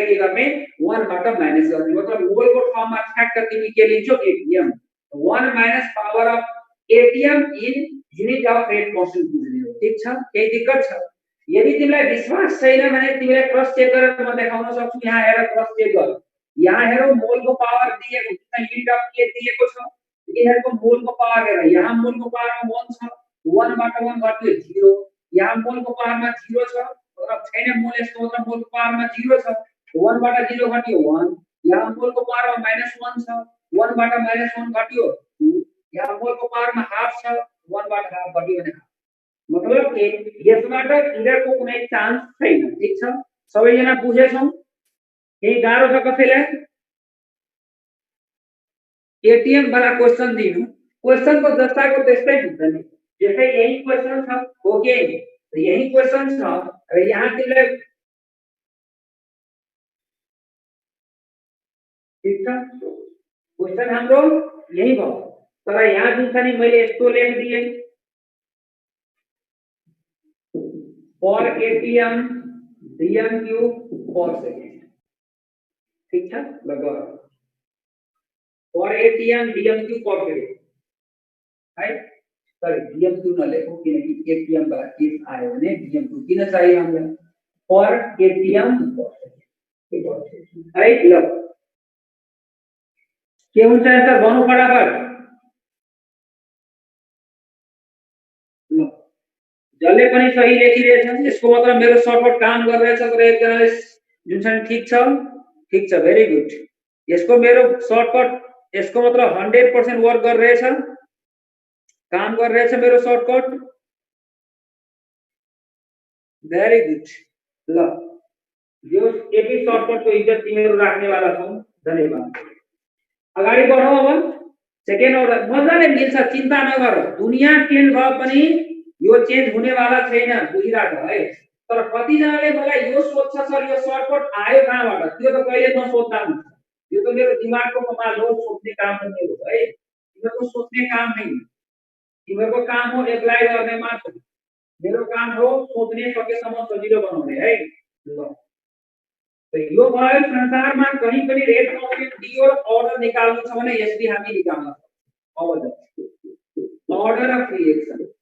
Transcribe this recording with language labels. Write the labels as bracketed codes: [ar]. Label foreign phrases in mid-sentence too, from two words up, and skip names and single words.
[ne] के गर्ने 1 बाट माइनस गर्ने मतलब मोल को फर्ममा ठ्याक्क तिमी के लिन्छौ एटीएम 1 माइनस [en] power of ATM in unit of rate constant [ne] बुझ्ने हो ठीक छ केही दिक्कत छ यदि तिमीलाई विश्वास छैन भने तिमीले [en] cross check [ne] गरेर म देखाउन सक्छु यहाँ हेर [en] cross check [ne] गर यहाँ हेर मोल को पावर दिएको छ [en] unit of [ne] के दिएको छ यिनीहरुको मोल को पावर हेर यहाँ मोल को पावरमा 1 छ 1 बाट 1 घट्यो 0 यहाँ मोल को पावर में 0 छ मतलब छैन मोल यसको मतलब मोल को पावर में 0 छ 1 बाट 0 घट्यो 1 यहाँ मोल को पावर में -1 छ 1 बाट -1 घट्यो 2 यहाँ मोल को पावर में हाफ छ 1 बाट हाफ घट्यो भने मतलब के यसबाट इरर को कुनै चान्स छैन ठीक छ सबैजना बुझेछौ केही गाह्रो छ कसैलाई एटीएम वाला क्वेशन दिनु क्वेशन को जस्ताको त्यस्तै हुन्छ नि [hi] जैसे यही क्वेश्चन था ओके तो यही क्वेश्चन था अगर [ne] यहाँ के [hi] ठीक था [ne] क्वेश्चन हाम्रो यही भयो तर यहाँ जुन छ नि मैले यस्तो लेख दिए [en] for ATM DMQ per second [ne] ठीक छ लगा [en] for ATM DMQ per second [ne] है सॉरी डीएमक्यू न लेखो किनकि एटीएम वाला केस आयो भने डीएमक्यू किन चाहिए हामीलाई [en] for ATM [ne] है ल के हुन्छ आन्सर भन्नु फटाफट ल जसले पनि सही लेखिरहेछ यसको मतलब मेरो सर्टकट काम गरिरहेछ तर एकजनाले जुन छ ठीक छ [en] very good [ne] यसको मेरो सर्टकट यसको मतलब 100% वर्क गरिरहेछ [hi] काम कर रहे थे [ne] मेरो शॉर्टकट वेरी गुड ल यो एपी शॉर्टकट को इज्जत तिमीहरु राख्ने वाला छौ धन्यवाद अगाडि बढौ अब [en] second order [ne] मजाले मिल्छ चिन्ता नगर दुनिया चेन्ज भए पनि यो चेन्ज हुने वाला छैन बुझिराख है तर कति जनाले मलाई यो सोध्छ सर यो शॉर्टकट आयो कहाँबाट त्यो त कहिले नसोध्दा हुन्छ यो त मेरो दिमागको कमाल हो सोध्ने काम त मेरो है तिमीहरुको सोध्ने काम हैन तिमीहरुको काम हो एप्लाई गर्ने मात्र मेरो काम हो सोध्ने सकेसम्म सजिलो बनाउने है ल तो यो भयो संसारमा कहीं पनि [en] rate constant [ne] दियो अर्डर निकाल्नु छ भने यसले हामी निकाल्न सक्छौं अब [en] order of reaction